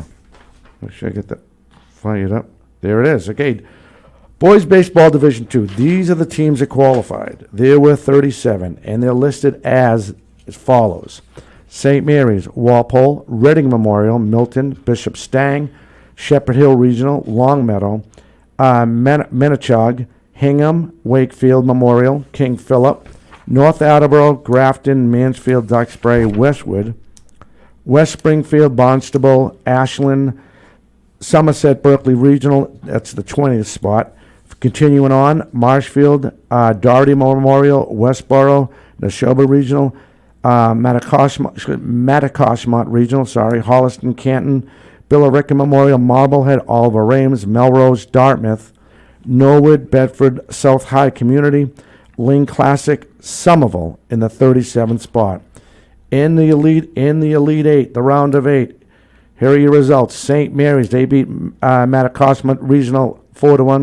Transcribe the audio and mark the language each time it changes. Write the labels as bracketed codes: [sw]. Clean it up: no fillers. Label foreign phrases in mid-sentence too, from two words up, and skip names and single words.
[en] Make sure I get that fired up. There it is. Okay, Boys Baseball Division II. These are the teams that qualified. There were 37, and they're listed as follows. St. Mary's, Walpole, Reading Memorial, Milton, Bishop Stang, Shepherd Hill Regional, Longmeadow, Menachog, Hingham, Wakefield Memorial, King Philip, North Attleboro, Grafton, Mansfield, Duxbury, Westwood, West Springfield, Barnstable, Ashland, Somerset Berkeley Regional, that's the 20th spot. Continuing on, Marshfield, Doherty Memorial, Westboro, Neshoba Regional, Mattacoshmont Regional, Holliston, Canton, Billerica Memorial, Marblehead, Oliver Ames, Melrose, Dartmouth, Norwood, Bedford, South High Community, Ling Classic, Somerville in the 37th spot. In the Elite 8, the round of 8. Here are your results. St. Mary's, they beat Mattacoshmont Regional 4-1.